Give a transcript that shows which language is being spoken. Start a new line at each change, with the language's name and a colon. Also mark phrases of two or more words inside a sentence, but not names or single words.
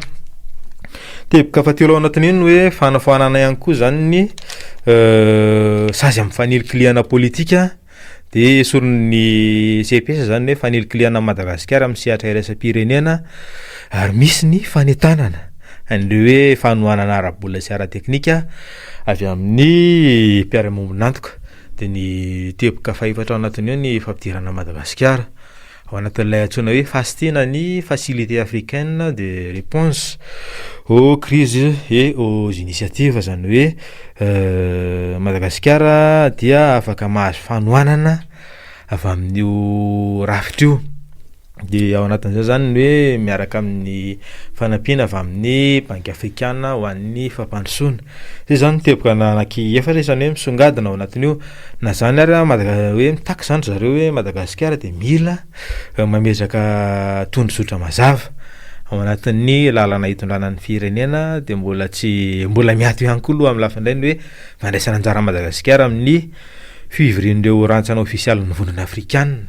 Malagasy: Teboka fahatelo ao anatin'iny hoe fanafoanana ihany koa zany ny sazy amin'ny faniliklihana politika de sorin'ny CPS zany hoe faniliklihana Madagasikara amin'ny sehatra iraisam-pirenena ary misy ny fanetanana an'ireo hoe fanohanana ara-bola sy ara-teknika avy amin'ny mpiara-mombonantoka. De ny teboka fahaefatra ao anatin'io ny fampidirana Madagasikara ao anatin'ilay antsoina hoe FASTINA ny
French: facilité africaine de réponse aux crises et aux initiatives
Malagasy: zany hoe Madagasikara dia afaka mahazo fanohanana avy amin'io rafitra io. De ao anatin'izao zany ny hoe miaraka amin'ny fanampiana avy amin'ny banky afrikana ho an'ny fampandrosoana. Zay zany teboka anaky efatra isany hoe misongadina ao anatin'io na zany ary hoe mitaky zany zareo hoe Madagasikara de mila mametraka tondrosotra mazava ao anatin'ny lalana hitondrana ny firenena de mbola miato ihany koa aloha amin'ny lafindray ny hoe fandraisana anjara Madagasikara amin'ny fivorin'ireo rantsana ofisialy ny vondrona afrikana.